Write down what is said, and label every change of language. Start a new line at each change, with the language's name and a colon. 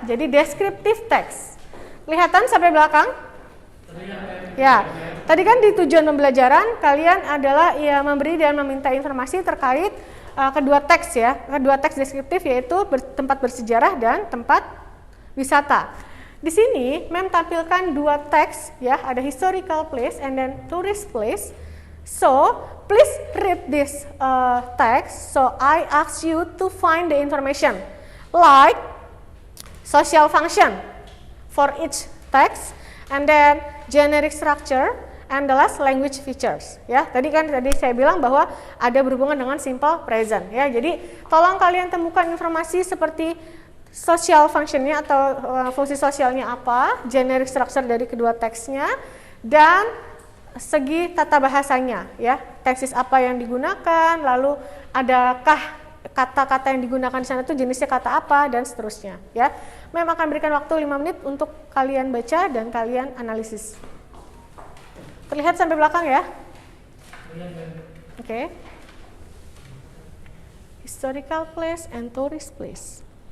Indonesian: Jadi descriptive text. Kelihatan sampai belakang? Ya. Tadi kan di tujuan pembelajaran kalian adalah memberi dan meminta informasi terkait kedua teks, ya. Kedua teks deskriptif yaitu tempat bersejarah dan tempat wisata. Di sini Mem tampilkan dua teks, ya. Ada
English: historical place and then tourist place. So, please read this text. So, I ask you to find the information. Like social function for each text, and then generic structure, and the last language features.
Indonesian: Ya, tadi saya bilang bahwa ada berhubungan dengan simple present. Ya, jadi tolong kalian temukan informasi seperti social functionnya atau fungsi sosialnya apa, generic structure dari kedua teksnya, dan segi tata bahasanya. Ya, teksis apa yang digunakan, lalu adakah kata-kata yang digunakan di sana itu jenisnya kata apa, dan seterusnya, ya. Mem akan berikan waktu 5 menit untuk kalian baca dan kalian analisis. Terlihat sampai belakang, ya? Oke.
English: Historical place and tourist place.